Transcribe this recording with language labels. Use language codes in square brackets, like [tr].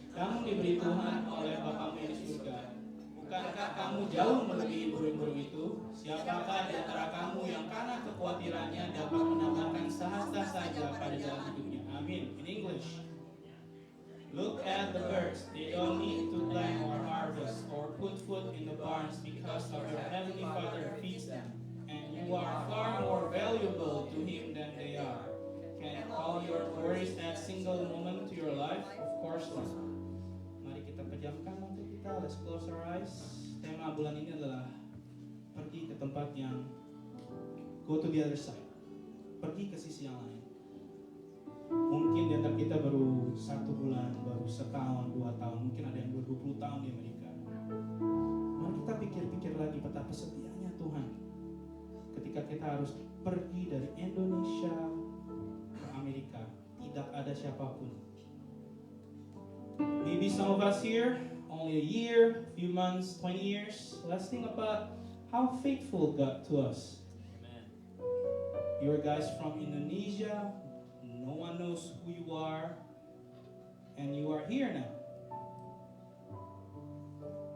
[id] Kamu diberi Tuhan oleh Bapamu di surga. Bukankah kamu jauh melebihi burung-burung itu? Siapakah di antara kamu yang karena kekhawatirannya dapat menambahkan sehasta saja pada jalan hidupnya? [en] Amin. In English. Look at the birds. They don't need to plant or harvest or put food in the barns because of your heavenly Father feeds them. And you are far more valuable to Him than they are. Can all your worries add single moment to your life? Of course not. [id] Mari kita pejamkan mata kita. [en] Let's close our eyes. [id] Tema bulan ini adalah pergi ke tempat yang [en] go to the other side. [id] Pergi ke sisi yang lain. Mungkin di antara kita baru 1 bulan, baru setahun, 2 tahun, mungkin ada yang 20 tahun di Amerika. Mari kita pikir-pikir lagi betapa setianya Tuhan ketika kita harus pergi dari Indonesia ke Amerika, tidak ada siapapun. [en] Maybe some of us here, only a year, few months, 20 years. Let's think about how faithful God to us. Amen. You're guys from Indonesia. No one knows who you are, and you are here now.